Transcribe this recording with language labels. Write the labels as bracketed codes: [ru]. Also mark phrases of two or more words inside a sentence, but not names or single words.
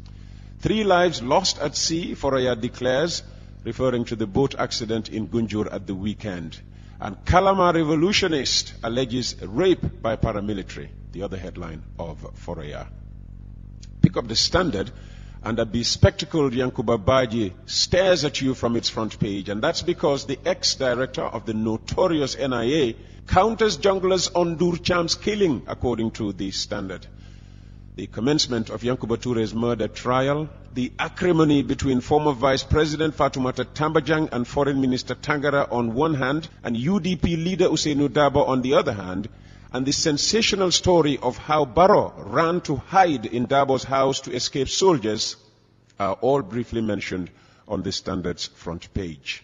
[en] 3 lives lost at sea, Foroya declares, referring to the boat accident in Gunjur at the weekend. And Kalama revolutionist alleges rape by paramilitary, the other headline of Foroya. Pick up the Standard, and a bespectacled Yankuba Baji stares at you from its front page, and that's because the ex-director of the notorious NIA counters junglers on Durcham's killing, according to the Standard. The commencement of Yankuba Toure's murder trial, the acrimony between former Vice President Fatoumata Tambajang and Foreign Minister Tangara on one hand, and UDP leader Ousainou Darboe on the other hand, and the sensational story of how Barrow ran to hide in Darboe's house to escape soldiers are all briefly mentioned on the Standard's front page.